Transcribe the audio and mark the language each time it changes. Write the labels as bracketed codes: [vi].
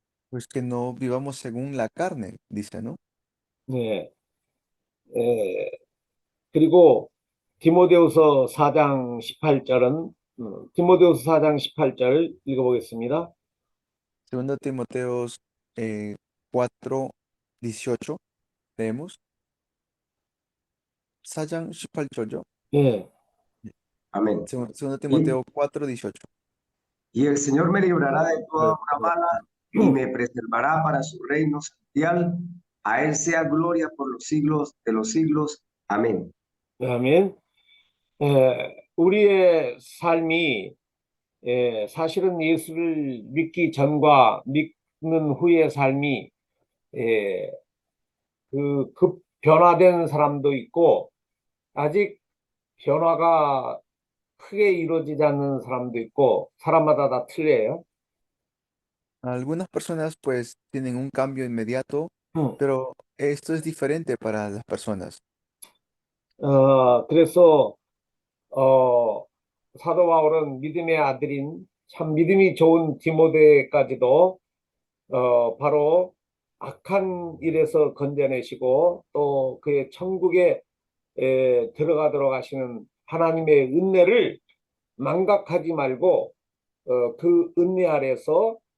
[es] Pues que no vivamos según la carne, dice, ¿no? [ko] 네. 그리고 디모데후서 4장 18절은 디모데후서 4장 18절 읽어보겠습니다. [es] Segundo Timoteos 4:18 leemos. [ko] 4장 18절요. 예. [es] Amén. Segundo Timoteo 4:18. Y el Señor me librará de toda obra mala y me preservará para su reino celestial. A Él sea gloria por los siglos de los siglos. Amén. [ko] 아멘. 우리의 삶이 사실은 예수를 믿기 전과 믿는 후의 삶이 그 변화된 사람도 있고 아직 변화가 크게 이루어지지 않는 사람도 있고 사람마다 다 틀려요. [es] Algunas personas pues tienen un cambio inmediato, pero esto es diferente para las personas. [ko] 그래서 사도 바울은 믿음의 아들인 참 믿음이 좋은 디모데까지도 바로 악한 일에서 건져내시고 또 그의 천국에 들어가도록 하시는 하나님의 은혜를 망각하지 말고 그 은혜 아래서